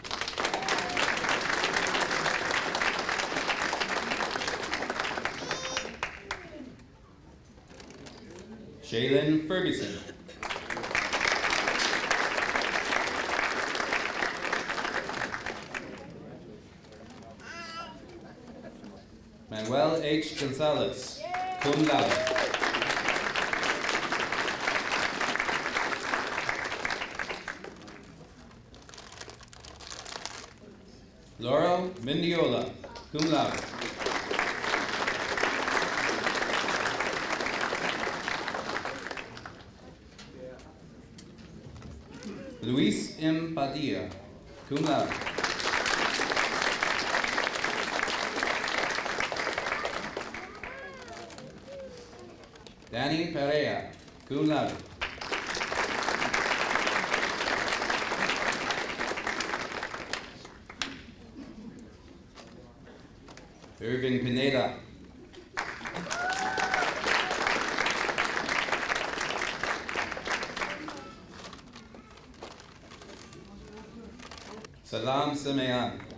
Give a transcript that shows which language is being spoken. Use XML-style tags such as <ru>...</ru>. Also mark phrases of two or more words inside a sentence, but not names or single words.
<en>Shaylin Ferguson. Manuel H. Gonzalez,</en> <la>cum laude.</la> <en>Laurel Mendiola,</en> <la>cum laude.</la> <en>Luis M. Padilla,</en> <la>cum laude.</la> <en>Danny Perea,</en> <la>cum laude.</la> <en>Irving Pineda. Salam Semeyan.</en>